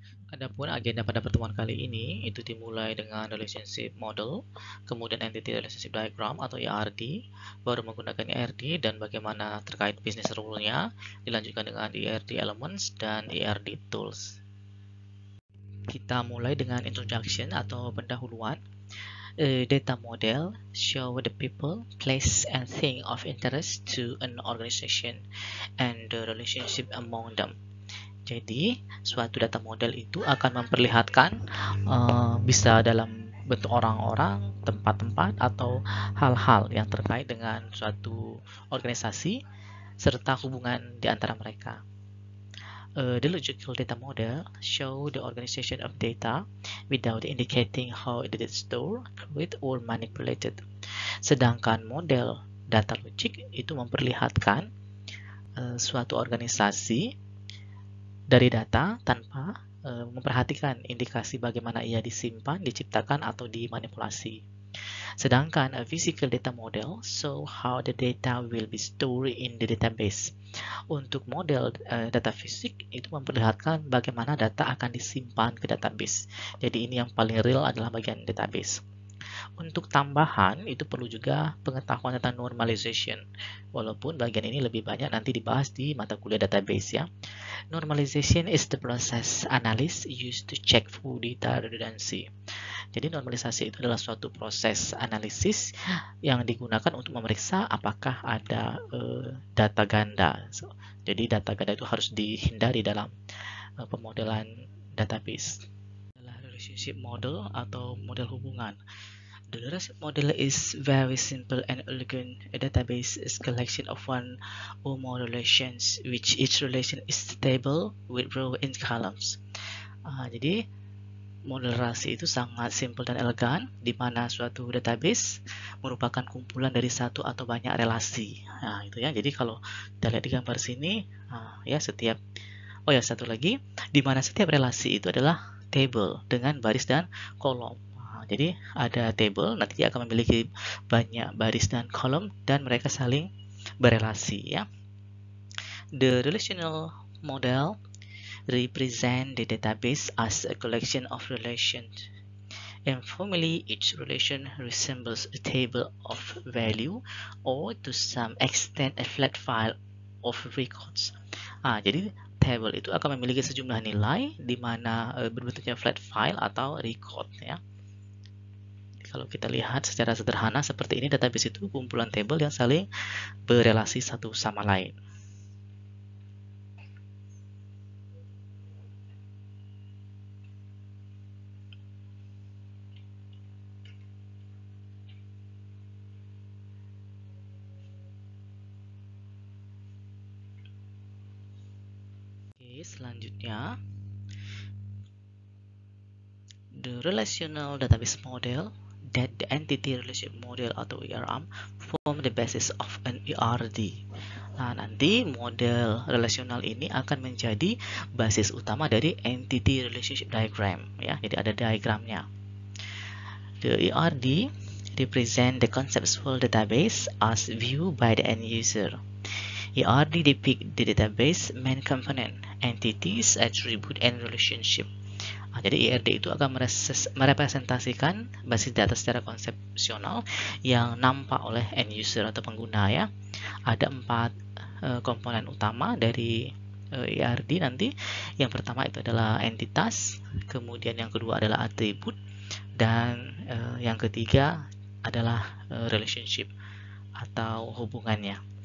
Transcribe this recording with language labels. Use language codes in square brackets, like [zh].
[id] Adapun agenda pada pertemuan kali ini itu dimulai dengan relationship model, kemudian entity relationship diagram atau ERD, baru menggunakan ERD dan bagaimana terkait business rule-nya, dilanjutkan dengan ERD elements dan ERD tools. Kita mulai dengan introduction atau pendahuluan. [en] Data model show the people, place, and thing of interest to an organization and the relationship among them. [id] Jadi, suatu data model itu akan memperlihatkan bisa dalam bentuk orang-orang, tempat-tempat, atau hal-hal yang terkait dengan suatu organisasi serta hubungan di antara mereka. [en] The logical data model show the organization of data without indicating how it is stored, created, or manipulated. [id] Sedangkan model data logik itu memperlihatkan suatu organisasi dari data tanpa memperhatikan indikasi bagaimana ia disimpan, diciptakan, atau dimanipulasi. Sedangkan [en] a physical data model show how the data will be stored in the database. [id] Untuk model data fisik itu memperlihatkan bagaimana data akan disimpan ke database. Jadi ini yang paling real adalah bagian database. Untuk tambahan, itu perlu juga pengetahuan tentang normalization. Walaupun bagian ini lebih banyak nanti dibahas di mata kuliah database ya. [en] Normalization is the process analysts use to check for data redundancy. [id] Jadi normalisasi itu adalah suatu proses analisis yang digunakan untuk memeriksa apakah ada data ganda. Jadi data ganda itu harus dihindari dalam pemodelan database. Adalah relationship model atau model hubungan. [en] The relationship model is very simple and elegant. A database is a collection of one or more relations, which each relation is stable with row and columns. [id] Jadi model relasi itu sangat simple dan elegan, di mana suatu database merupakan kumpulan dari satu atau banyak relasi. Nah, itu ya. Jadi kalau kita lihat di gambar sini, ya satu lagi, di mana setiap relasi itu adalah table dengan baris dan kolom. Jadi ada table, nanti dia akan memiliki banyak baris dan kolom dan mereka saling berelasi ya. [en] The relational model represent the database as a collection of relations. Informally, each relation resembles a table of value or to some extent a flat file of records. [id] Jadi table itu akan memiliki sejumlah nilai di mana berbentuknya flat file atau record ya. Kalau kita lihat secara sederhana seperti ini, database itu kumpulan table yang saling berelasi satu sama lain. Oke, selanjutnya [en] the relational database model that the entity relationship model [id] atau [en] ERM form the basis of an ERD. [id] Nah, nanti model relasional ini akan menjadi basis utama dari entity relationship diagram ya. Jadi ada diagramnya. [en] The ERD represent the conceptual database as viewed by the end user. ERD depict the database main component, entities, attribute, and relationship. [id] Jadi ERD itu akan merepresentasikan basis data secara konsepsional yang nampak oleh end user atau pengguna ya. Ada 4 komponen utama dari ERD nanti. Yang pertama itu adalah entitas, kemudian yang kedua adalah atribut, dan yang ketiga adalah relationship atau hubungannya.